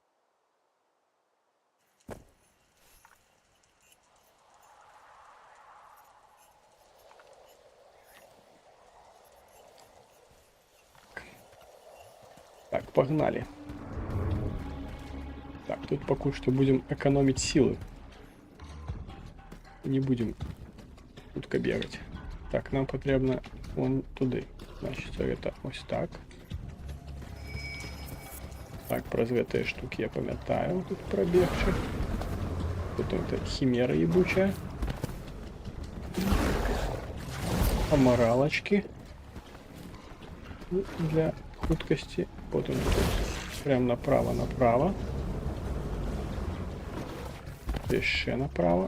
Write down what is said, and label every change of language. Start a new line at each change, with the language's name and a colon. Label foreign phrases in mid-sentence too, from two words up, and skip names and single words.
Russian: Так, погнали. Так, тут пока что будем экономить силы. Не будем тут бегать.
Ukrainian: Так, нам потрібно вон туди.
Russian: Значить, это ось так. Так, про эти штуки
Ukrainian: я пам'ятаю.
Russian: Тут пробегче. Тут это химера ебучая. Аморалочки. Для хуткости. Вот он тут. Прям направо. Еще направо.